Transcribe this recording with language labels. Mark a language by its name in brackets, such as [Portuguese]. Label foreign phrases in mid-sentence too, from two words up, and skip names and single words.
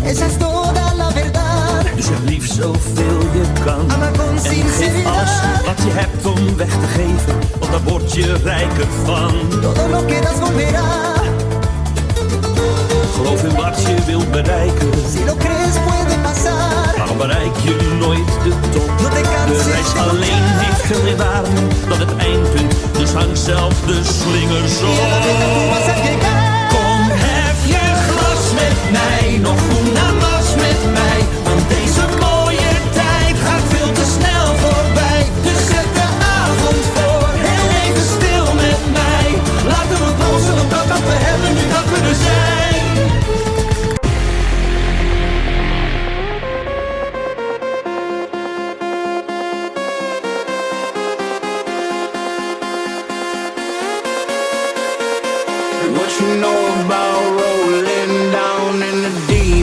[Spanish] Esa es toda la verdad. [Dutch] Dus heb lief zoveel je kan. [Spanish] Ama con [Dutch] En geef [Spanish] sinceridad. [Dutch] alles wat je hebt om weg te geven, want daar word je rijker van. [Spanish] Todo lo que das volverá. [Dutch] Geloof in wat je wilt bereiken. [Spanish] Si lo crees puede pasar. [Dutch] Waarom bereik je nooit de top? [Spanish] No te canses [Dutch] De reis [Spanish] de [Dutch] alleen [Spanish] luchar. [Dutch] heeft veel meer waarde dan het eindpunt. Dus hang zelf de slingers [Spanish] Y a la meta tú vas a [Dutch] op. [Spanish] llegar. [Dutch] Kom, hef je glas met mij, nog [Spanish] una mas [Dutch] met mij. Want deze mooie tijd gaat veel te snel voorbij. Dus zet de avond voor, heel even stil met mij. Laten we polsen op dat wat we hebben, nu dat we er zijn. [English] What you know about rolling down in the deep?